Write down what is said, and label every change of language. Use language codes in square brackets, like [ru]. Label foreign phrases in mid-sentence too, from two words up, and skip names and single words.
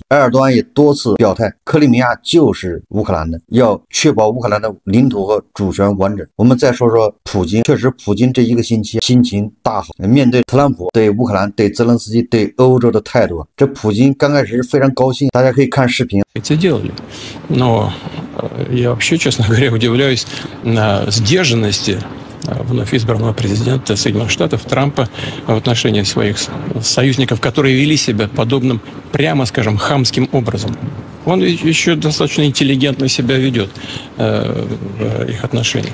[zh] 埃尔多安也多次表态，克里米亚就是乌克兰的，要确保乌克兰的领土和主权完整。我们再说说普京，确实普京这一个星期心情大好，面对特朗普、对乌克兰、对泽连斯基、对欧洲的态度，这普京刚开始是非常高兴，大家可以看视频。 [ru] Это делали. Но я вообще, честно говоря, удивляюсь сдержанности вновь избранного президента Соединенных Штатов Трампа в отношении своих союзников, которые вели себя подобным, прямо скажем, хамским образом. Он еще достаточно интеллигентно себя ведет в их отношениях.